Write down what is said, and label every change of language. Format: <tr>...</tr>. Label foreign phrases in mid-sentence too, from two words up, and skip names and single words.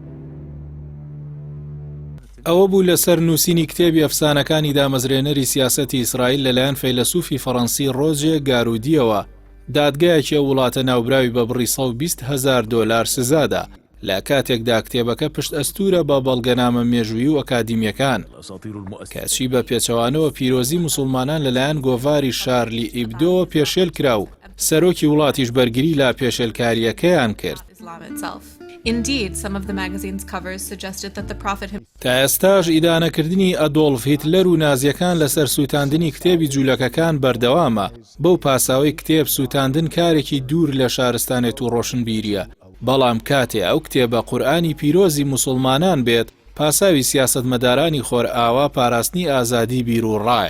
<ckb>ئەوە بوو لەسەر نووسینی کتێبی ئەفسانەکانی دامەزرێنەری سیاسەتی ئیسرائیل لەلایەن فەیلسوفی فەڕەنسی ڕۆژێ گارودیەوە، دادگایەکی وڵاتە ناوبراوی بە بڕی $120,000 سزادا لە کاتێکدا کتێبەکە پشت ئەستورە بە بەڵگەنامە مێژوویی و ئەکادیمیەکان، کەچی بە پێچەوانەوە پیرۆزی موسڵمانان لەلایەن گۆڤاری شارلی ئیبدۆ پێشێل کرا و سەرۆکی وڵاتیش بەرگری لە پێشێلکاریەکەیان کرد.</ckb> <en>Indeed, some of the magazine's covers suggested that the Prophet</en> <ckb>تا ئێستاش ئیدانەکردنی ئەدۆڵف هیتلەر و نازیەکان لەسەر سووتاندنی کتێبی جوولەکەکان بەردەوامە. بەو پاساوی کتێب سووتاندن کارێکی دوور لە شارستانێت و ڕۆشنبیریە، بەڵام کاتێ ئەو کتێبە قورئانی پیرۆزی موسڵمانان بێت، پاساوی سیاسەتمەدارانی خۆرئاوا پاراستنی ئازادی بیر و ڕایە.</ckb>